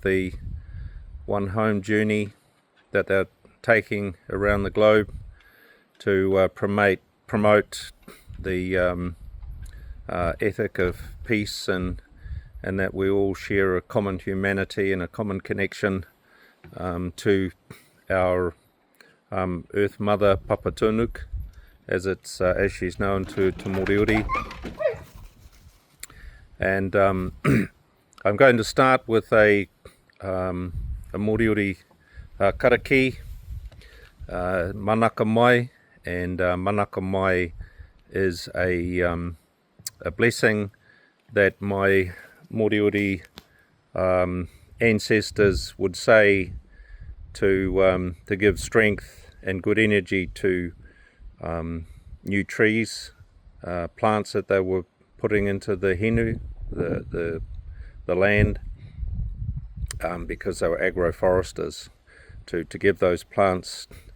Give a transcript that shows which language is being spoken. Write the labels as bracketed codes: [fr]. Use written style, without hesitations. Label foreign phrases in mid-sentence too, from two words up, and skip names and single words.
[en] the One Home journey that they're taking around the globe to promote the ethic of peace and that we all share a common humanity and a common connection to our Earth Mother Papatunuk, as she's known to Moriori. And I'm going to start with a Moriori karaki, [mi] manaka mai, [en] and [mi] manaka mai [en] is a blessing that my Moriori ancestors would say to give strength and good energy to new trees, plants that they were putting into the hinu, the land, because they were agroforesters, to give those plants